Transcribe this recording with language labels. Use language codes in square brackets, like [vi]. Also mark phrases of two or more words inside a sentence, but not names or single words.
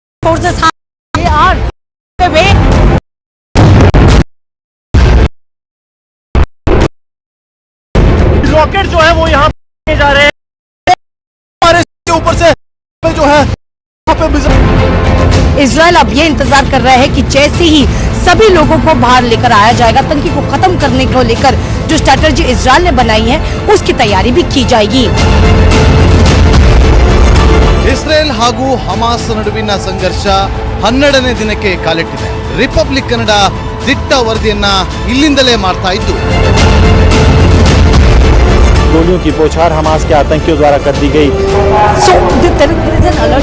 [en] forces they are the way. [hi] रॉकेट जो है वो यहाँ पे जा रहे हैं हमारे ऊपर से जो है इजराइल अब ये इंतजार कर रहा है कि जैसे ही सभी लोगों को बाहर लेकर आया जाएगा, आतंकी को खत्म करने को लेकर जो स्ट्रैटेजी इजराइल ने बनाई है उसकी तैयारी भी की जाएगी। [kn] ಇಸ್ರೇಲ್ ಹಾಗೂ ಹಮಾಸ್ ನಡುವಿನ ಸಂಘರ್ಷ 12ನೇ ದಿನಕ್ಕೆ ಕಾಲಿಟ್ಟಿದೆ. ರಿಪಬ್ಲಿಕ್ ಕನ್ನಡ ದಿಟ್ಟ ವರದಿಯನ್ನ ಇಲ್ಲಿಂದಲೇ ಮಾಡ್ತಾ ಇದ್ದು [hi] गोलियों की बौछार हमास के आतंकियों द्वारा कर दी गई। [en] So there is an alert.